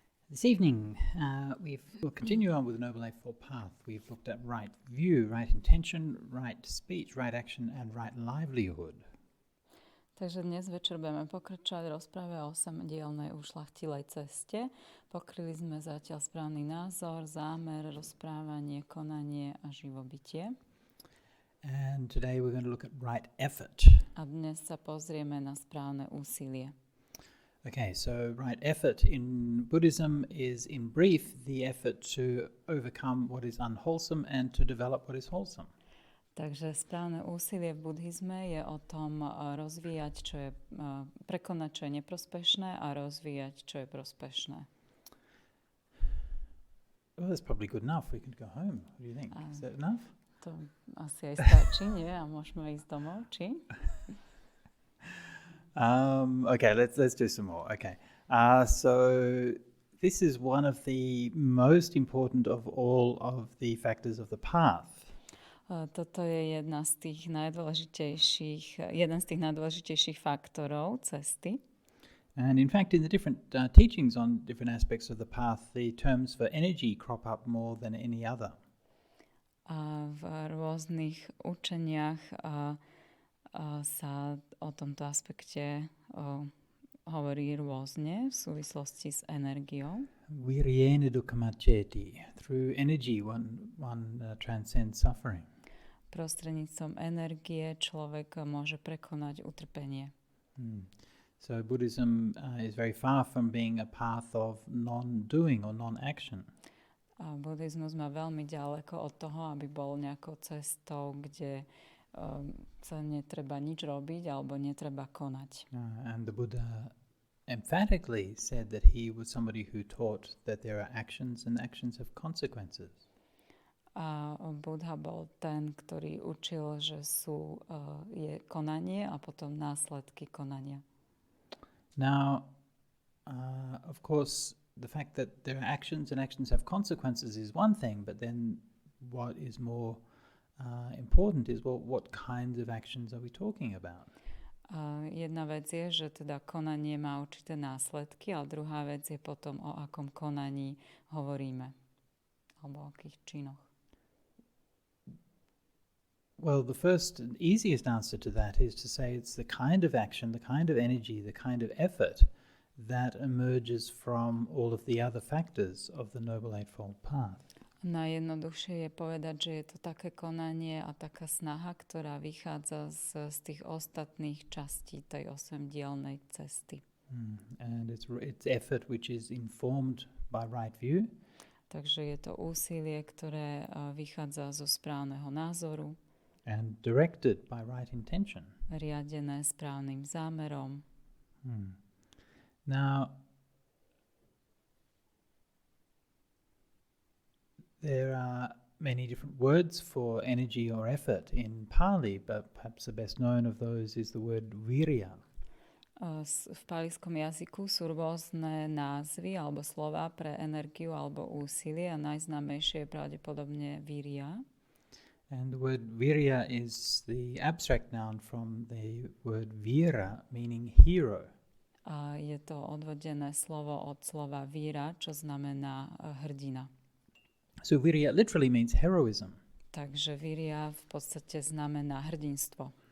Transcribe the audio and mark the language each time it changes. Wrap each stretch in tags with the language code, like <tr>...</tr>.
<en>This evening, we'll continue on with the Noble Eightfold Path. We've looked at right view, right intention, right speech, right action, and right livelihood.</en> <sk>Takže dnes večer budeme pokračovať v rozprave o 8-dielnej ušľachtilej ceste. Pokryli sme zatiaľ správny názor, zámer, rozprávanie, konanie a živobytie.</sk> <en>And today we're going to look at right effort.</en> <sk>A dnes sa pozrieme na správne úsilie.</sk> <en>Okay, so right effort in Buddhism is, in brief, the effort to overcome what is unwholesome and to develop what is wholesome.</en> <sk>Takže správne úsilie v buddhizme je o tom rozvíjať, čo je prekonať, čo je neprospešné a rozvíjať, čo je prospešné.</sk> <en>Well, that's probably good enough. We could go home. What do you think? Is that enough?</en> <sk>To asi aj stačí, nie? A môžeme ísť domov, či?</sk> <en>Okay, let's do some more. Okay, so this is one of the most important of all of the factors of the path.</en> <sk>Toto je jeden z tých najdôležitejších faktorov cesty.</sk> <en>And in fact, in the different teachings on different aspects of the path, the terms for energy crop up more than any other.</en> <sk>A v rôznych učeniach sa o tomto aspekte hovorí rôzne v súvislosti s energiou.</sk> <pi>Viryena dukkhamaccheti.</pi> <en>Through energy one transcends suffering.</en> <sk>Prostredníctvom energie človek môže prekonať utrpenie.</sk> <en>So Buddhism is very far from being a path of non-doing or non-action.</en> <sk>A buddhizmus má veľmi ďaleko od toho, aby bol nejakou cestou, kde sa netreba nič robiť alebo netreba konať.</sk> <en>And the Buddha emphatically said that he was somebody who taught that there are actions and actions have consequences.</en> <sk>A Buddha bol ten, ktorý učil, že je konanie a potom následky konania.</sk> <en>Now, of course, the fact that there are actions and actions have consequences is one thing, but then what is more important is what kinds of actions are we talking about?</en> <sk>Jedna vec je, že teda konanie má určité následky, a druhá vec je potom, o akom konaní hovoríme. Alebo o akých činoch.</sk> <en>Well, the first and easiest answer to that is to say it's the kind of action, the kind of energy, the kind of effort that emerges from all of the other factors of the Noble Eightfold Path.</en> <sk>Najjednoduchšie je povedať, že je to také konanie a taká snaha, ktorá vychádza z tých ostatných častí tej 8-dielnej cesty.</sk> <en>And it's effort which is informed by right view.</en> <sk>Takže je to úsilie, ktoré vychádza zo správneho názoru.</sk> <en>And directed by right intention.</en> <sk>Riadené správnym zámerom.</sk> <en>Now, there are many different words for energy or effort in Pali, but perhaps the best known of those is the word virya.</en> <sk>V páliskom jazyku sú rôzne názvy alebo slová pre energiu alebo úsilie a najznámejšie je pravdepodobne virya.</sk> <en>And the word virya is the abstract noun from the word vira, meaning hero.</en> <sk>A je to odvodené slovo od slova víra, čo znamená hrdina.</sk> <en>So virya literally means heroism.</en> <sk>Takže virya v podstate znamená hrdinstvo.</sk>